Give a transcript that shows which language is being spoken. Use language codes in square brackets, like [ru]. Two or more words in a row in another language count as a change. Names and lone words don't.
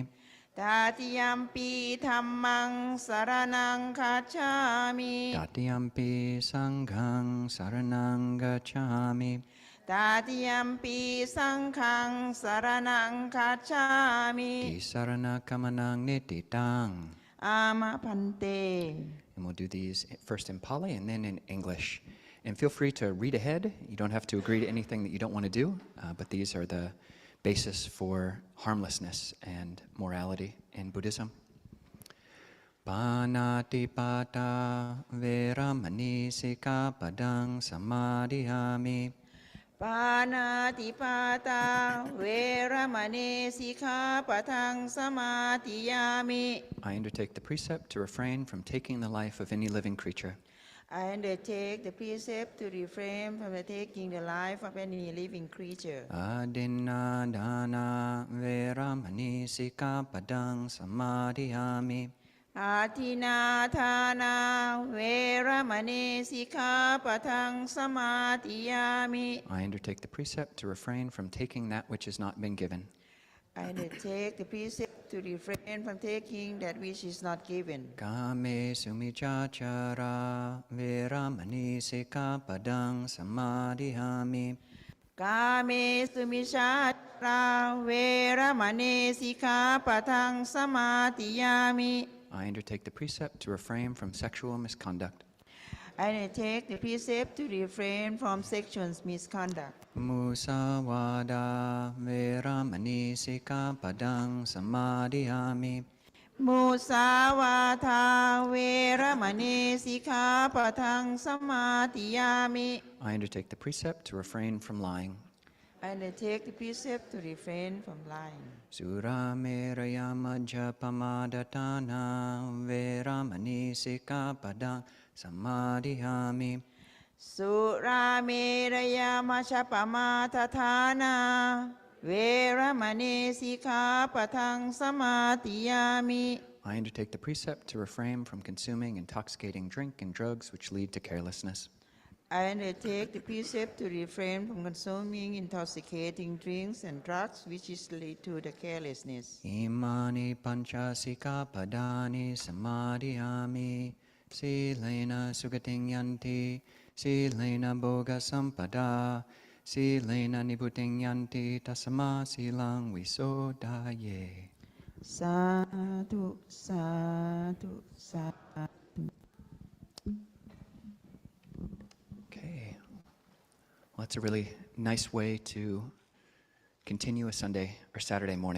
[pi] Tatiyampi Dhammaṃ Saranaṃ Gacchāmi Tatiyampi Sanghang Saranang Gacchami Tatiyampi Saṅghang Saranaṃ Gacchāmi Tisarana Kamanang Nititang. Amapante. [en] And we'll do these first in Pali and then in English. And feel free to read ahead. You don't have to agree to anything that you don't want to do, but these are the basis for harmlessness and morality in Buddhism. [pi] Panatipata veramani sikapadang samadhiyami. Panatipata veramani sikkhapaдаṃ samadhiyami. [en] I undertake the precept to refrain from taking the life of any living creature. I undertake the precept to refrain from taking the life of any living creature. [pi] Adinna dana veramani sikapadang samadhiyami. Atinādhāna veramani sikkhapadaṃ samadhiyami. [en] I undertake the precept to refrain from taking that which has not been given. I undertake the precept to refrain from taking that which is not given. [pi] Kame sumichachara veramani sikapadang samadhiyami. Kāme sumichāchara veramani sikkhapadaṃ samadhiyami. [en] I undertake the precept to refrain from sexual misconduct. I undertake the precept to refrain from sexual misconduct. [pi] Musawada veramani sikapadang samadhiyami. Musāvādā veramani sikkhapadaṃ samadhiyami. [en] I undertake the precept to refrain from lying. I undertake the precept to refrain from lying. [pi] Surameraya majjhapamadhatana veramani sikapadang samadhiyami. Surameraya majjhapamadhatana veramani sikkhapadaṃ samadhiyami. [en] I undertake the precept to refrain from consuming intoxicating drink and drugs which lead to carelessness. I undertake the precept to refrain from consuming intoxicating drinks and drugs which is lead to the carelessness. [pi] Imani panchasika padani samadhiyami. Silena sugating yanti. Silena boga sampada. Silena nibuting yanti tasama silang visodaye. Sadhu, sadhu, sadhu. [en] Okay. Well, that's a really nice way to continue a Sunday or Saturday morning.